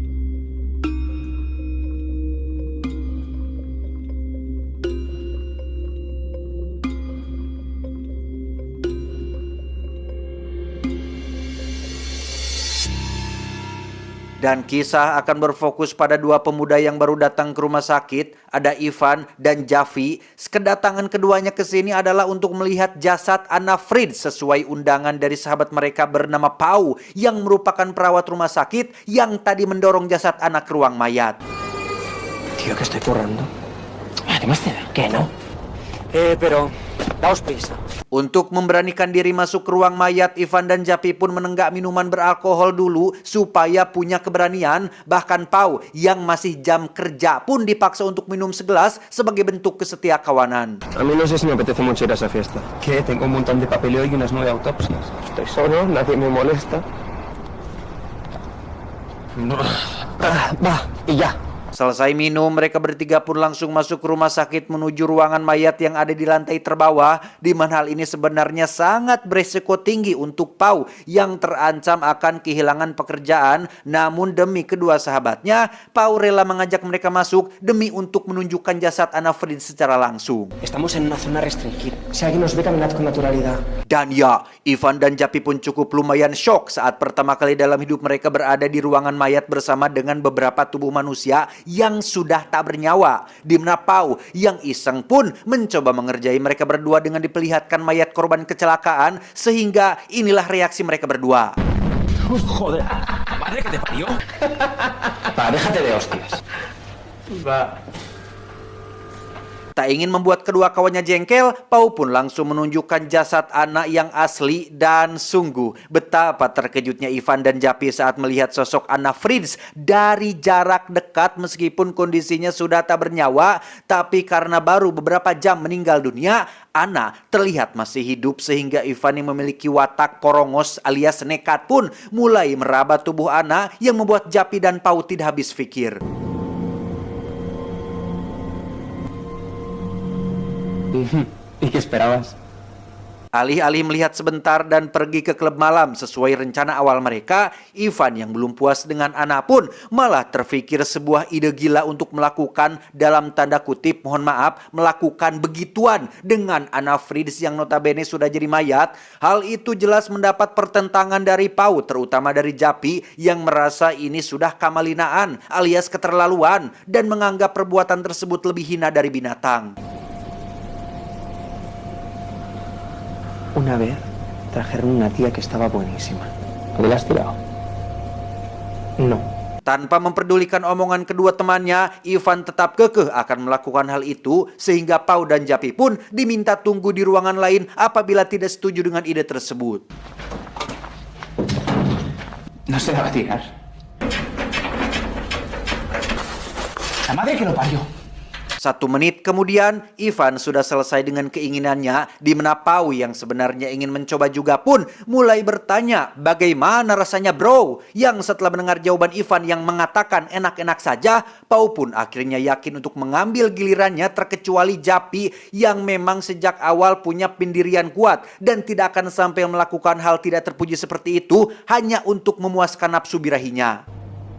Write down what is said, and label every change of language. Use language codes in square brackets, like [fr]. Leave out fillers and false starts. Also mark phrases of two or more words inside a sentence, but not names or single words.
[id] Dan kisah akan berfokus pada dua pemuda yang baru datang ke rumah sakit, ada Ivan dan Javi. Kedatangan keduanya ke sini adalah untuk melihat jasad Anna Frieds sesuai undangan dari sahabat mereka bernama Pau yang merupakan perawat rumah sakit yang tadi mendorong jasad Anna ke ruang mayat. [es] Tío, que estoy currando. Además, ¿qué no? Pero daos prisa. [id] Untuk memberanikan diri masuk ke ruang mayat, Ivan dan Japi pun menenggak minuman beralkohol dulu supaya punya keberanian. Bahkan Pau yang masih jam kerja pun dipaksa untuk minum segelas sebagai bentuk kesetiakawanan. [es] A mí no sé si me apetece mucho ir a esa fiesta. Que tengo un montón de papeleo y unas 9 autopsias. Estoy solo, nadie me molesta. Y ya. [id] Selesai minum, mereka bertiga pun langsung masuk ke rumah sakit menuju ruangan mayat yang ada di lantai terbawah, di mana hal ini sebenarnya sangat beresiko tinggi untuk Pau yang terancam akan kehilangan pekerjaan. Namun demi kedua sahabatnya, Pau rela mengajak mereka masuk demi untuk menunjukkan jasad Anna Frieds secara langsung. [es] Estamos en una zona restringida. Si alguien nos ve, caminad con naturalidad. [id] Dan ya, Ivan dan Japi pun cukup lumayan shock saat pertama kali dalam hidup mereka berada di ruangan mayat bersama dengan beberapa tubuh manusia yang sudah tak bernyawa. Di mana Pau yang iseng pun mencoba mengerjai mereka berdua dengan diperlihatkan mayat korban kecelakaan, sehingga inilah reaksi mereka berdua. [es] Joder, madre que te parió. Déjate de hostias. [id] Tak ingin membuat kedua kawannya jengkel, Pau pun langsung menunjukkan jasad Anna yang asli. Dan sungguh betapa terkejutnya Ivan dan Japi saat melihat sosok Anna Frieds dari jarak dekat. Meskipun kondisinya sudah tak bernyawa, tapi karena baru beberapa jam meninggal dunia, Anna terlihat masih hidup, sehingga Ivan yang memiliki watak porongos alias nekat pun mulai meraba tubuh Anna yang membuat Japi dan Pau tidak habis pikir. [es] ¿Y qué esperabas? [id] Alih-alih melihat sebentar dan pergi ke klub malam sesuai rencana awal mereka, Ivan yang belum puas dengan Anna pun malah terfikir sebuah ide gila untuk melakukan, dalam tanda kutip mohon maaf, melakukan begituan dengan Anna Frieds yang notabene sudah jadi mayat. Hal itu jelas mendapat pertentangan dari Pau, terutama dari Japi yang merasa ini sudah kamalinaan alias keterlaluan dan menganggap perbuatan tersebut lebih hina dari binatang. [es] Una vez trajeron una tía que estaba buenísima. ¿Le has tirado? No. [id] Tanpa memperdulikan omongan kedua temannya, Ivan tetap kekeh akan melakukan hal itu, sehingga Pau dan Japi pun diminta tunggu di ruangan lain apabila tidak setuju dengan ide tersebut. [es] No se la va a tirar. La madre que lo parió. [id] 1 menit kemudian, Ivan sudah selesai dengan keinginannya, di mana Pau yang sebenarnya ingin mencoba juga pun mulai bertanya, bagaimana rasanya bro? Yang setelah mendengar jawaban Ivan yang mengatakan enak-enak saja, Pau pun akhirnya yakin untuk mengambil gilirannya, terkecuali Japi yang memang sejak awal punya pendirian kuat dan tidak akan sampai melakukan hal tidak terpuji seperti itu hanya untuk memuaskan nafsu birahinya.